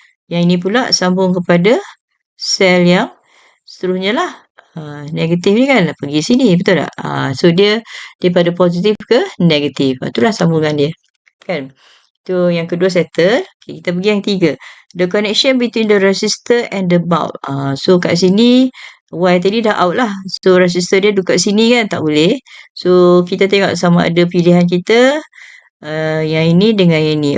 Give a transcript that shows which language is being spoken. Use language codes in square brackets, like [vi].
[ms] Yang ini pula sambung kepada sel yang seterusnya lah. Negatif ni kan pergi sini, betul tak? So dia daripada positif ke negatif. Itulah sambungan dia. Kan? Itu yang kedua settle. Okay, kita pergi yang ketiga. [en] The connection between the resistor and the bulb. [ms] So kat sini Y tadi dah out lah. So resistor dia duduk kat sini kan, tak boleh. So kita tengok sama ada pilihan kita yang ini dengan yang ini.